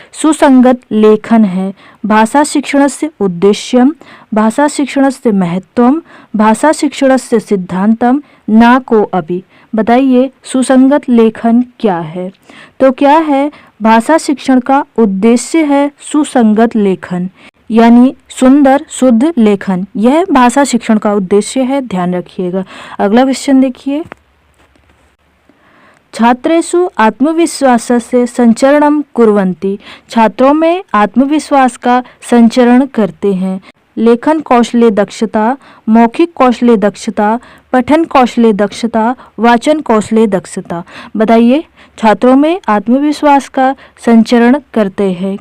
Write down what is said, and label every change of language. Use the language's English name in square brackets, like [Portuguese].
[Hindi] सुसंगत लेखन है। [Sanskrit] भाषा शिक्षणस्य उद्देश्यम, भाषा शिक्षणस्य महत्वम, भाषा शिक्षणस्य सिद्धांतम, ना को अपि। [Hindi] बताइए सुसंगत लेखन क्या है? तो क्या है? भाषा शिक्षण का उद्देश्य है सुसंगत लेखन, यानी सुंदर शुद्ध लेखन। यह भाषा शिक्षण का उद्देश्य है, ध्यान रखिएगा। अगला क्वेश्चन देखिए। [Sanskrit] छात्रेषु आत्मविश्वासस्य संचरणं कुर्वन्ति। [Hindi] छात्रों में आत्मविश्वास का संचरण करते हैं। [Sanskrit] लेखन कौशले दक्षता, मौखिक कौशले दक्षता, पठन कौशले दक्षता, वाचन कौशले दक्षता। [Hindi] बताइए छात्रों में आत्मविश्वास का संचरण करते हैं।